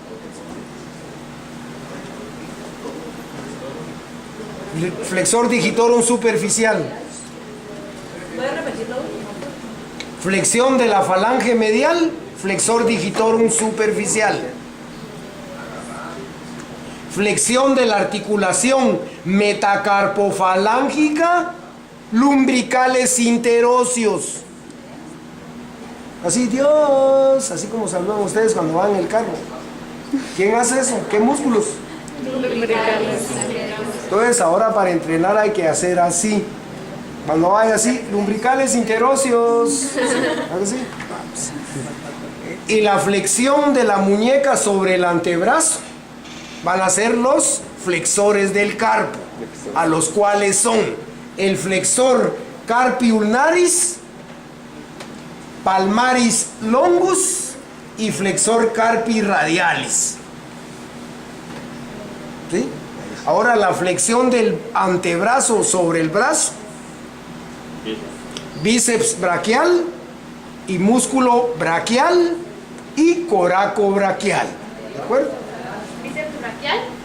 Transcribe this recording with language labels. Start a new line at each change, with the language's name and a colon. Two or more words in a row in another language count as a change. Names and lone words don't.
Latin: Flexor digitorum superficial.
Spanish: ¿Puedes repetirlo? Flexión de la falange medial,
Latin: flexor digitorum
Spanish: superficial. Flexión de la articulación metacarpofalángica, lumbricales interóseos. Así, Dios, así como saludan ustedes cuando van en el carro. ¿Quién hace eso? ¿Qué músculos? Entonces ahora para entrenar hay que hacer así. Cuando vaya así, lumbricales interóseos. ¿Así? Y la flexión de la muñeca sobre el antebrazo van a ser los flexores del carpo, a los cuales son el
Latin: flexor carpi ulnaris, palmaris longus
Spanish: y
Latin: flexor carpi radialis.
Spanish: ¿Sí? Ahora la flexión del antebrazo sobre el brazo, bíceps braquial y músculo braquial y coraco braquial. ¿De acuerdo? ¿Bíceps braquial?